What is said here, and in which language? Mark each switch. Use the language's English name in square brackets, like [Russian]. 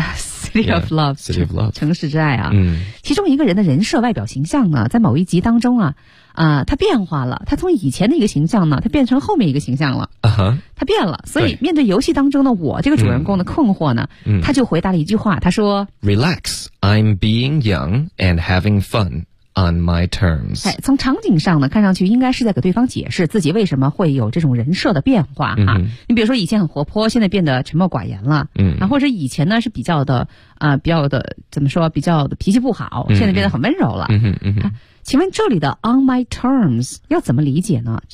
[English] City of Love [Chinese] 城市之爱啊。其中一个人的人设外表形象呢，在某一集当中他变化了，他从以前的一个形象呢，他变成后面一个形象了。他变了，所以面对游戏当中的我这个主人公的困惑呢，他就回答了一句话，他说 [English] Relax, I'm being young and having fun on my terms。 [Chinese] 从场景上呢，看上去应该是在给对方解释自己为什么会有这种人设的变化你比如说以前很活泼，现在变得沉默寡言了或者以前呢是比较的比较的怎么说，比较的脾气不好，现在变得很温柔了请问这里的 on my terms 要怎么理解呢？